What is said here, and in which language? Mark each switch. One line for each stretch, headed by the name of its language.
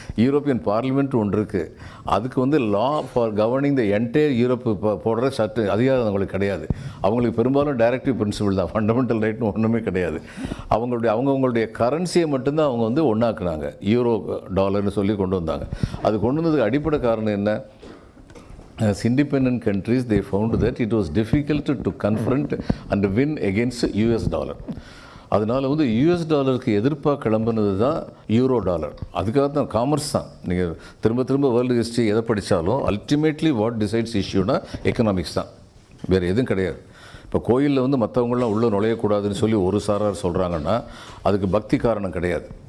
Tamil: European parliament ஒன்று இருக்குது, அதுக்கு வந்து லா for governing the entire Europe போடுற சட்ட அதிகாரம் அவங்களுக்கு கிடையாது. அவங்களுக்கு பெரும்பாலும் டைரக்டிவ் பிரின்சிபிள் தான், ஃபண்டமெண்டல் ரைட்னு ஒன்றுமே கிடையாது. அவங்களுடைய கரன்சியை மட்டும்தான் அவங்க வந்து ஒன்றாக்குனாங்க, யூரோ டாலர்னு சொல்லி கொண்டு வந்தாங்க. அது கொண்டு வந்ததுக்கு அடிப்படை காரணம் என்ன?
English: As independent countries, they found that it was difficult to confront and win against US dollar.
Tamil: அதனால் வந்து யூஎஸ் டாலருக்கு எதிர்ப்பாக கிளம்புனது தான் யூரோ டாலர். அதுக்காக தான் காமர்ஸ் தான். நீங்கள் திரும்ப வேர்ல்டு ஹிஸ்ட்ரி எதை படித்தாலும்
English: ultimately what decides இஷ்யூனா
Tamil: எக்கனாமிக்ஸ் தான். வேறு எதுவும் கிடையாது. இப்போ கோயிலில் வந்து மற்றவங்களாம் உள்ளே நுழையக்கூடாதுன்னு சொல்லி ஒரு சாரார் சொல்கிறாங்கன்னா அதுக்கு பக்தி காரணம் கிடையாது.